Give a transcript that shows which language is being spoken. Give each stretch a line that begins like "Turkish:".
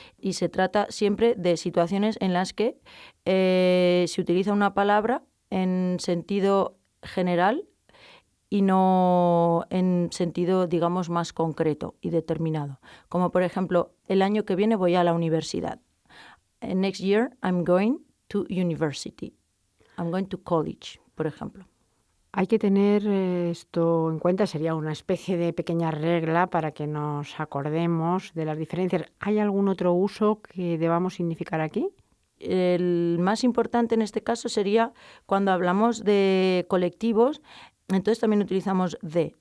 Spanish: Y se trata siempre de situaciones en las que se utiliza una palabra en sentido general y no en sentido, digamos, más concreto y determinado. Como por ejemplo, el año que viene voy a la universidad.
English: Next year I'm going to university. I'm going to college, por ejemplo.
Spanish: Hay que tener esto en cuenta, sería una especie de pequeña regla para que nos acordemos de las diferencias. ¿Hay algún otro uso que debamos significar aquí? El más importante en este caso sería cuando hablamos de colectivos, entonces también utilizamos de.